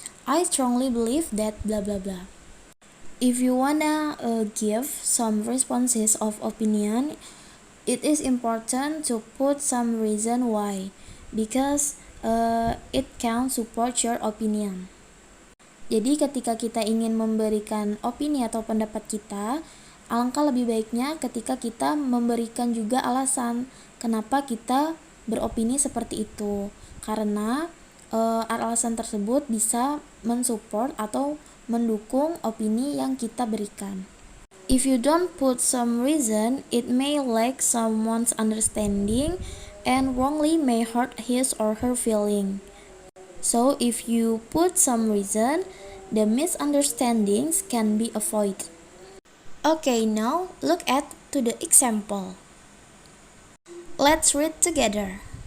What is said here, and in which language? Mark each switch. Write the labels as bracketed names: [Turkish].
[English] I strongly believe that, blah blah blah. If you wanna give some responses of opinion, it is important to put some reason why, because it can support your opinion. [Indonesian] Jadi ketika kita ingin memberikan opini atau pendapat kita, alangkah lebih baiknya ketika kita memberikan juga alasan kenapa kita beropini seperti itu. Karena alasan tersebut bisa mensupport atau mendukung opini yang kita berikan. [English] If you don't put some reason, it may lack someone's understanding and wrongly may hurt his or her feeling. So if you put some reason, the misunderstandings can be avoided. Okay, now look at to the example. Let's read together.